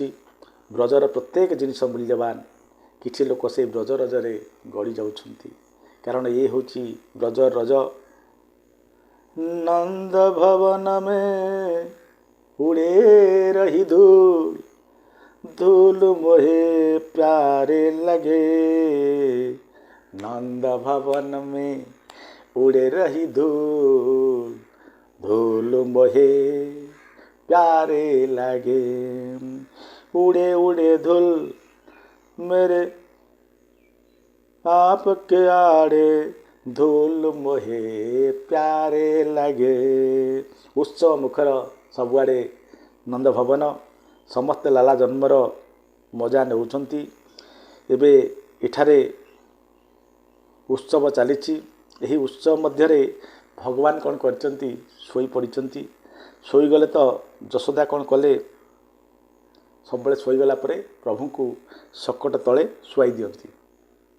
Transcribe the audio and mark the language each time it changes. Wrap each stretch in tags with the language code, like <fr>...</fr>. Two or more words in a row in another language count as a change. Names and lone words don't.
<or>ବ୍ରଜର ପ୍ରତ୍ୟେକ ଜିନିଷ ମୂଲ୍ୟବାନ। କିଛି ଲୋକ ସେଇ ବ୍ରଜ ରଜରେ ଗଡ଼ି ଯାଉଛନ୍ତି। କାରଣ ଇଏ ହେଉଛି ବ୍ରଜ ରଜ।</or> <hi>नंद भवन में उड़े रही धूल, धूल मोहे प्यारे लगे। नंद भवन में उड़े रही धूल, धूल मोहे प्यारे लगे। उड़े उड़े धूल मेरे आपके आड़े, धूल मोहे प्यारे लगे।</hi> <or>ଉତ୍ସବ ମୁଖର ସବୁଆଡ଼େ ନନ୍ଦ ଭବନ। ସମସ୍ତେ ଲାଲା ଜନ୍ମର ମଜା ନେଉଛନ୍ତି। ଏବେ ଏଠାରେ ଉତ୍ସବ ଚାଲିଛି। ଏହି ଉତ୍ସବ ମଧ୍ୟରେ ଭଗବାନ କ'ଣ କରିଛନ୍ତି? ଶୋଇପଡ଼ିଛନ୍ତି। ଶୋଇଗଲେ ତ ଯଶୋଦା କ'ଣ କଲେ? ସବୁବେଳେ ଶୋଇଗଲା ପରେ ପ୍ରଭୁଙ୍କୁ ଶକଟ ତଳେ ଶୁଆଇ ଦିଅନ୍ତି।</or>